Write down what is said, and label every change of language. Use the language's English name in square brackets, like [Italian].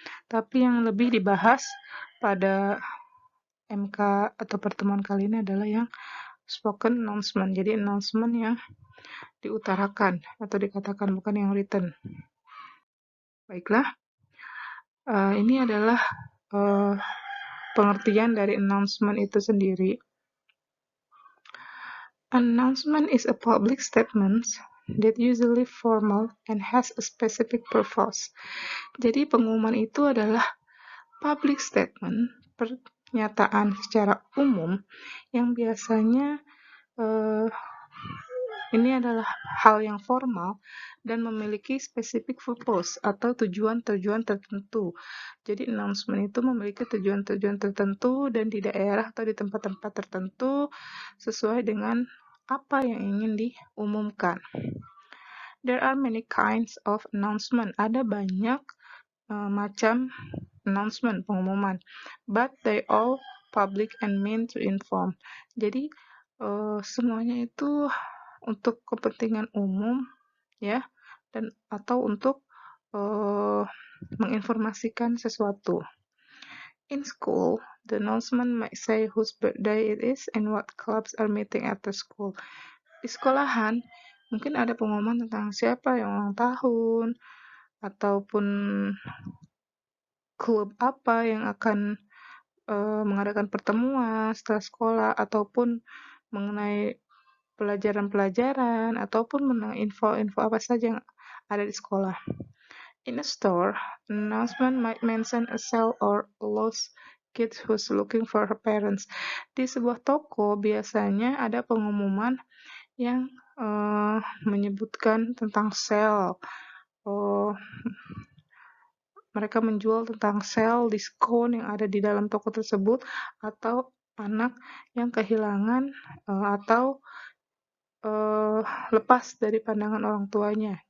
[Indonesian] Tapi yang lebih dibahas pada MK atau pertemuan kali ini adalah yang spoken announcement. Jadi announcement yang diutarakan atau dikatakan, bukan yang written. Baiklah, ini adalah pengertian dari announcement itu sendiri. [English] Announcement is a public statement that usually formal and has a specific purpose. [Indonesian] Jadi pengumuman itu adalah public statement, pernyataan secara umum yang biasanya ini adalah hal yang formal dan memiliki specific purpose atau tujuan-tujuan tertentu. Jadi announcement itu memiliki tujuan-tujuan tertentu dan di daerah atau di tempat-tempat tertentu sesuai dengan apa yang ingin diumumkan. [English] There are many kinds of announcement. [Indonesian] Ada banyak macam announcement, pengumuman, [English] but they all public and meant to inform. [Indonesian] Jadi semuanya itu untuk kepentingan umum, ya, dan atau untuk menginformasikan sesuatu. [English] In school, the announcement might say whose birthday it is and what clubs are meeting at the school. [Indonesian] Di sekolahan, mungkin ada pengumuman tentang siapa yang ulang tahun, ataupun klub apa yang akan mengadakan pertemuan setelah sekolah ataupun mengenai pelajaran-pelajaran ataupun mengenai info-info apa saja yang ada di sekolah. [English] In a store, announcement might mention a sale or a lost kid who's looking for her parents. [Indonesian] Di sebuah toko biasanya ada pengumuman yang menyebutkan tentang sale. Mereka menjual tentang sale, diskon yang ada di dalam toko tersebut, atau anak yang kehilangan atau lepas dari pandangan orang tuanya.